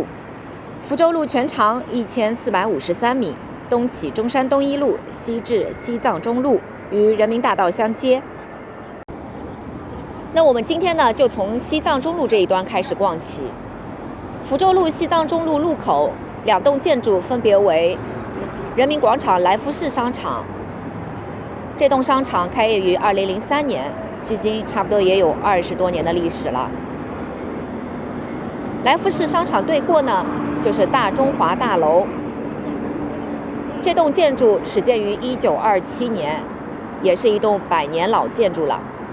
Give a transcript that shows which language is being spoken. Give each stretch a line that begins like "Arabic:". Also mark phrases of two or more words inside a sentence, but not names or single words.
Chinese: 福州路全长1453米，東起中山东一路，西至西藏中路，與人民大道相接。那我們今天呢就從西藏中路這一端開始逛起。福州路西藏中路路口2棟建築分別為人民廣場來福士商場，這棟商場開業於2003年，距今差不多也有20多年的歷史了。來福士商場對過呢就是大中華大樓，這棟建築始建於1927年，也是一棟100年老建築了。